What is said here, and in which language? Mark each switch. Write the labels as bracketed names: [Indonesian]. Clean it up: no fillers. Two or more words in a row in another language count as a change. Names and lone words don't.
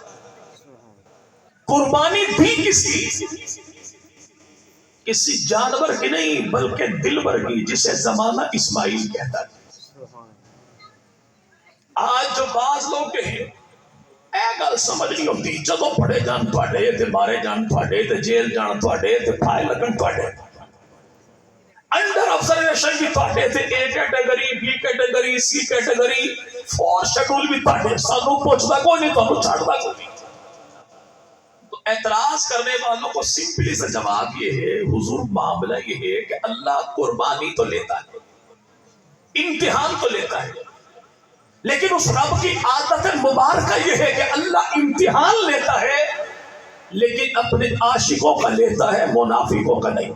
[Urdu] قربانی بھی کسی جانور کی نہیں بلکہ دلبر کی، جسے زمانہ اسماعیل کہتا ہے۔ [Punjabi] آج جو بعض لوگ ہیں اے گل سمجھ نہیں ہوتی، جدو پڑے جان تواڈے تے مارے جان تواڈے تے جیل جان تواڈے تے پھائے لگن تواڈے، [English] under observation [Punjabi] بھی تواڈے تے، [English] A category, B category, C category, [Punjabi] 4 شیڈول بھی تواڈے، سانو پوچھدا کوئی نہیں، تانوں چھڈدا کوئی نہیں۔ [Urdu] تو اعتراض کرنے والوں کو سمپلی سے جواب یہ ہے، حضور معاملہ یہ ہے کہ اللہ قربانی تو لیتا ہے، امتحان تو لیتا ہے، لیکن اس رب کی عادت مبارکہ یہ ہے کہ اللہ امتحان لیتا ہے لیکن اپنے عاشقوں کا لیتا ہے، منافقوں کا نہیں۔